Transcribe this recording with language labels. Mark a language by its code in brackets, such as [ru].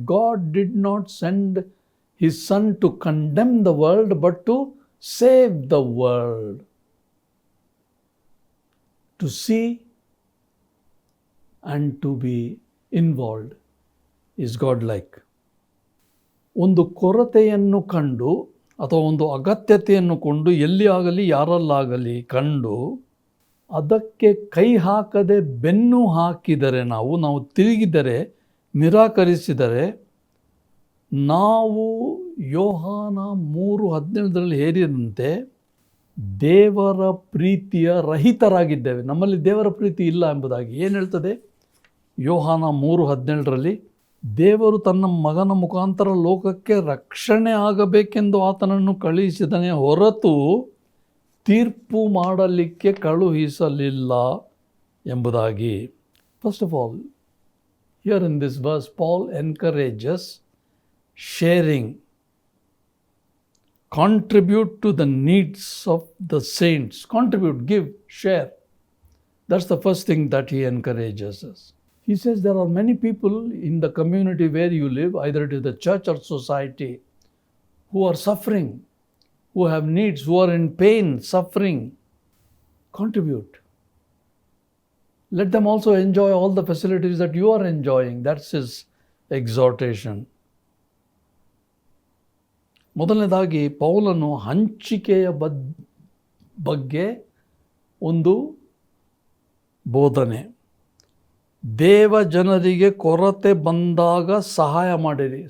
[en] God did not send his son to condemn the world, but to save the world. To see and to be involved is God-like. [kn] ಒಂದು ಕೊರತೆಯನ್ನು ಕಂಡು ಅಥವಾ ಒಂದು ಅಗತ್ಯತೆಯನ್ನು ಕೊಂಡು ಎಲ್ಲಿ ಆಗಲಿ ಯಾರಲ್ಲಾಗಲಿ ಕಂಡು ಅದಕ್ಕೆ ಕೈ ಹಾಕದೆ ಬೆನ್ನು ಹಾಕಿದರೆ, ನಾವು ತಿರುಗಿದರೆ, ನಿರಾಕರಿಸಿದರೆ, ನಾವು ಯೋಹಾನ 3:17 ಹೇರಿದಂತೆ ದೇವರ ಪ್ರೀತಿಯ ರಹಿತರಾಗಿದ್ದೇವೆ. ನಮ್ಮಲ್ಲಿ ದೇವರ ಪ್ರೀತಿ ಇಲ್ಲ ಎಂಬುದಾಗಿ ಏನು ಹೇಳ್ತದೆ ಯೋಹಾನ 3:17? ದೇವರು ತನ್ನ ಮಗನ ಮುಖಾಂತರ ಲೋಕಕ್ಕೆ ರಕ್ಷಣೆ ಆಗಬೇಕೆಂದು ಆತನನ್ನು ಕಳುಹಿಸಿದನೇ ಹೊರತು ತೀರ್ಪು ಮಾಡಲಿಕ್ಕೆ ಕಳುಹಿಸಲಿಲ್ಲ ಎಂಬುದಾಗಿ. [en] First of all, here in this verse Paul encourages sharing. Contribute to the needs of the saints. Contribute, give, share. That's the first thing that he encourages us. He says there are many people in the community where you live, either it is the church or society, who are suffering, who have needs, who are in pain, suffering. Contribute. Let them also enjoy all the facilities that you are enjoying. That's his exhortation. [kn] ಮೊದಲನೇದಾಗಿ ಪೌಲನು ಹಂಚಿಕೆಯ ಬಗ್ಗೆ ಒಂದು ಬೋಧನೆ. ದೇವ ಜನರಿಗೆ ಕೊರತೆ ಬಂದಾಗ ಸಹಾಯ ಮಾಡಿರಿ.